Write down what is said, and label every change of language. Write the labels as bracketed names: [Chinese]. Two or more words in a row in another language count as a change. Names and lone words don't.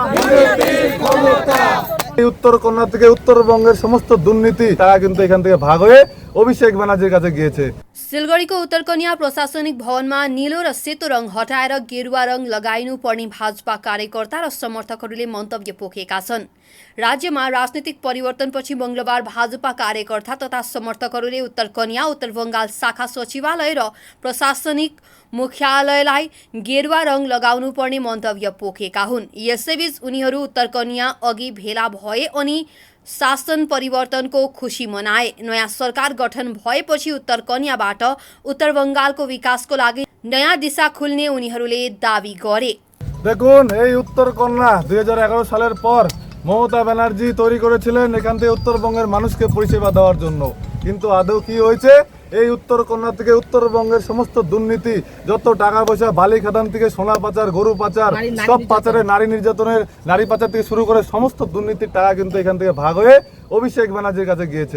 [Bangla] উত্তরকন্যা থেকে উত্তরবঙ্গের সমস্ত দুর্নীতি তারা কিন্তু এখান থেকে ভাগ হয়ে অভিষেক ব্যানার্জির কাছে গিয়েছে। [Nepali] सिलगढीको उत्तरकन्या प्रशासनिक भवनमा नीलो र सेतो रङ हटाएर गेरुवा रङ लगाइनुपर्ने भाजपा कार्यकर्ता र समर्थकहरूले मन्तव्य पोखेका छन्। राज्यमा राजनीतिक परिवर्तनपछि मंगलबार भाजपा कार्यकर्ता तथा समर्थकहरूले उत्तरकन्या उत्तर बंगाल शाखा सचिवालय र प्रशासनिक मुख्यालयलाई गेरुवा रङ लगाउनुपर्ने मन्तव्य पोखेका हुन्। यसैबीच उनीहरू उत्तरकन्या अघि भेला भए अनि शासन परिवर्तनको खुशी मनाए। नयाँ सरकार गठन भएपछि उत्तरकन्याबाट उत्तर बंगालको विकासको लागि नयाँ दिशा खुल्ने उनीहरूले दाबी गरे। [Bangla] দেখুন এই উত্তরকন্যা 2011 সালের পর মমতা ব্যানার্জি তৈরি করেছিলেন এখান থেকে উত্তরবঙ্গের মানুষকে পরিষেবা দেওয়ার জন্য, কিন্তু আদৌ কি হয়েছে? এই উত্তরকন্যা থেকে উত্তরবঙ্গের সমস্ত দুর্নীতি, যত টাকা পয়সা, বালি খাদান থেকে সোনা পাচার, গরু পাচার, সব পাচারে, নারী নির্যাতনের, নারী পাচার থেকে শুরু করে সমস্ত দুর্নীতির টাকা কিন্তু এখান থেকে ভাগ হয়ে অভিষেক ব্যানার্জির কাছে গিয়েছে।